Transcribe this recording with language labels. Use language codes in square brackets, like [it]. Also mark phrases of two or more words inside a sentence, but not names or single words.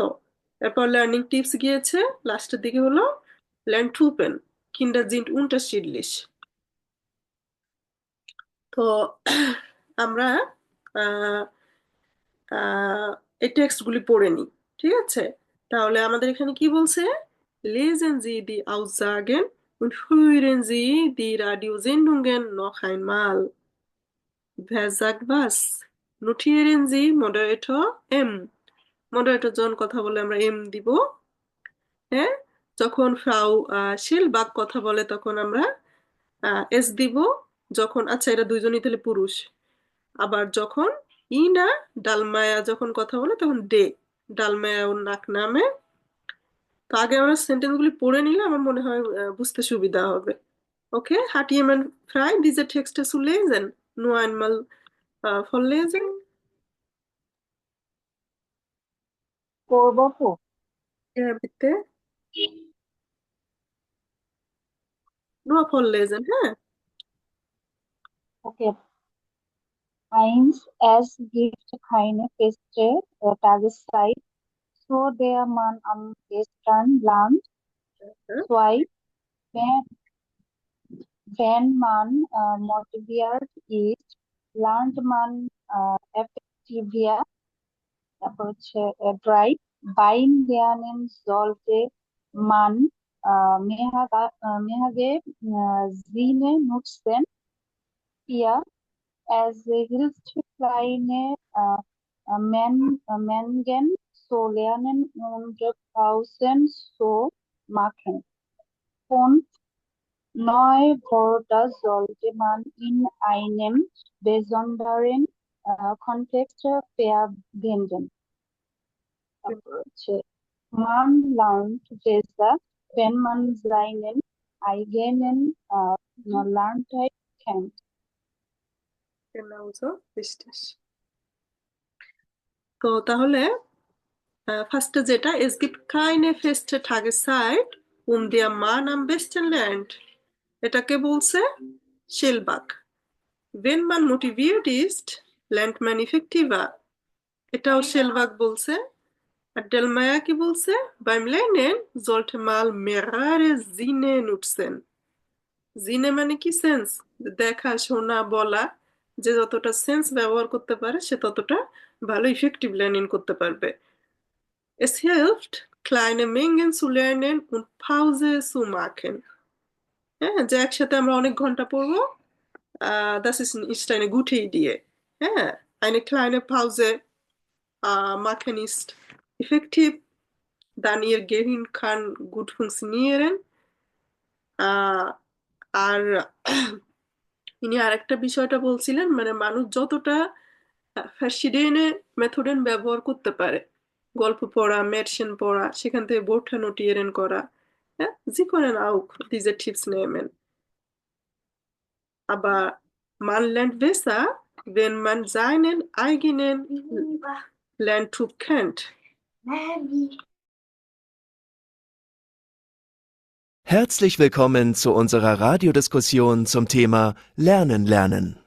[bn] এরপর [en] learning tips [bn] গিয়েছে, লাস্টের দিকে হলো [de] Lern Typen Kinder sind unterschiedlich. [bn] তো আমরা আহ, আহ, এই টেক্সটগুলি পড়ে নিই, ঠিক আছে? তাহলে আমাদের এখানে কি বলছে? [de] Lesen Sie die Aussagen und hören Sie die Radiosendungen noch einmal. Wer sagt was? Notieren Sie Moderator M. [bn] মডারেটর যখন কথা বলে আমরা এম দিব। হ্যাঁ, যখন ফ্রাউ শেলবাক কথা বলে তখন আমরা এস দিব। যখন, আচ্ছা এরা দুইজনই তাহলে পুরুষ। আবার যখন ইনা ডালমায়া যখন কথা বলে তখন ডে, ডালমায়া ওর নাক নামে। তো আগে আমরা সেন্টেন্সগুলি পড়ে নিলে আমার মনে হয় বুঝতে সুবিধা হবে। ওকে, [de] hat jemand frei diese Texte zu lesen? Nur einmal vorlesen. [bn] করবো তো। [de] Ja, bitte. Nur vorlesen, হ্যাঁ? Okay. Eins, es gibt keine feste Tageszeit so der man am besten lernt. 2. Wenn man motiviert ist, lernt man effektiver. [bn] তারপর হচ্ছে 3. [de] Beim Lernen sollte man mehrere Sinne nutzen. 4. Es hilft kleine Mengen zu lernen und Pausen zu machen. 5. Neue Wörter sollte man in einem besonderen Kontext verwenden. [bn] তারপর হচ্ছে [de] Man lernt besser, wenn man seinen eigenen Lerntyp kennt. Genau so, richtig. [bn] তো তাহলে ফার্স্টে যেটা, [de] es gibt keine feste Tageszeit, der man am besten lernt. [bn] এটাকে বলছে শেলবাক। [de] Wenn man motiviert ist, lernt man effektiver. [bn] এটাও শেলবাক বলছে। আর ডেলমায়া কি বলছে? [de] Beim Lernen sollte man mehrere Sinne nutzen. [bn] Sinne মানে কি সেন্স? দেখা, শোনা, বলা। যে যতটা সেন্স ব্যবহার করতে পারে সে ততটা ভালো [en] effective learning [bn] করতে পারবে। [de] Es hilft, kleine Mengen zu lernen und Pause zu machen. [bn] হ্যাঁ, যে একসাথে আমরা অনেক ঘন্টা পড়বো, [de] das ist eine gute Idee. হ্যাঁ, eine kleine Pause machen ist effektiv, dann ihr Gehirn kann gut funktionieren. [bn] আর ইনি আরেকটা বিষয়টা বলছিলেন, মানে মানুষ যতটা [de] verschiedene Methoden [bn] ব্যবহার করতে পারে, গল্প পড়া, Märchen পড়া, সেখান থেকে [de] Wörter notieren [bn] করা, [de] ja, Sie können auch diese Tipps nehmen. Aber man lernt besser, wenn man seinen eigenen Lerntyp kennt. Herzlich willkommen zu unserer Radiodiskussion zum Thema Lernen lernen.